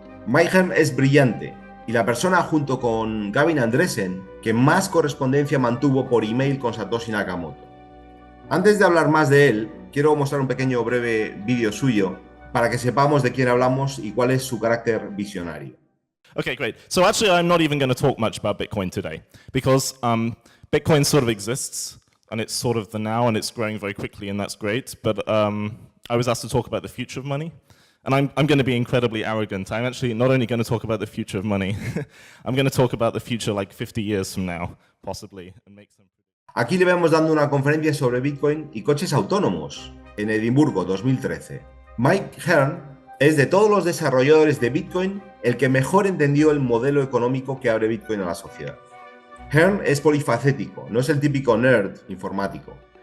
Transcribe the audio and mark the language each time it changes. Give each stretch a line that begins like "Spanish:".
Spanish: Mike Hearn es brillante y la persona junto con Gavin Andresen que más correspondencia mantuvo por email con Satoshi Nakamoto. Antes de hablar más de él, quiero mostrar un pequeño breve vídeo suyo para que sepamos de quién hablamos y cuál es su carácter visionario.
English: Okay, great. So actually, I'm not even going to talk much about Bitcoin today because Bitcoin sort of exists. and it's sort of the now, and it's growing very quickly, and that's great. But I was asked to talk about the future of money. And I'm going to be incredibly arrogant. I'm actually not only going to talk about the future of money, I'm going to talk about the future like 50 years from now, possibly, and make some...
Spanish: Aquí le vemos dando una conferencia sobre Bitcoin y coches autónomos en Edimburgo 2013. Mike Hearn es, de todos los desarrolladores de Bitcoin, el que mejor entendió el modelo económico que abre Bitcoin a la sociedad. Hearn es polifacético, no es el típico nerd informático.